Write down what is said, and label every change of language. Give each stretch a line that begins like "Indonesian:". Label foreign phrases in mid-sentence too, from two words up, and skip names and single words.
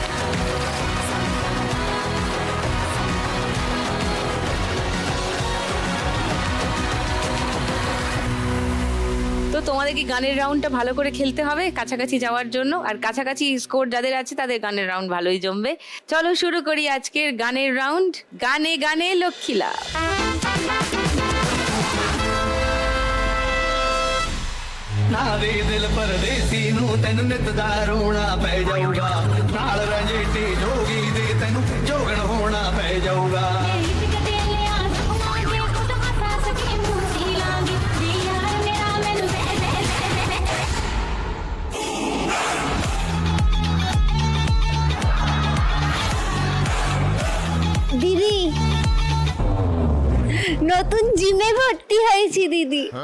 Bangla: তো তোমাদেরকে গানের রাউন্ডটা ভালো করে খেলতে হবে কাছাকাছি যাওয়ার জন্য, আর কাছাকাছি স্কোর যাদের আছে তাদের গানের রাউন্ড ভালোই জমবে। চলো শুরু করি আজকের গানের রাউন্ড। গানে গানে লক্ষ্মীলা।
Punjabi: ਨਾਰੇ ਦਿਲ ਪਰਦੇਸੀ ਨੂੰ ਤੈਨੂੰ ਨਿਤ ਦਾ ਰੋਣਾ ਪੈ ਜਾਊਗਾ, ਨਾਲ ਰੰਜੀਤੀ ਜੋਗੀ ਦੇ ਤੈਨੂੰ ਜੋਗਣ ਹੋਣਾ ਪੈ ਜਾਊਗਾ।
Bangla: দিদি, নতুন জিমে ভর্তি হয়েছি দিদি।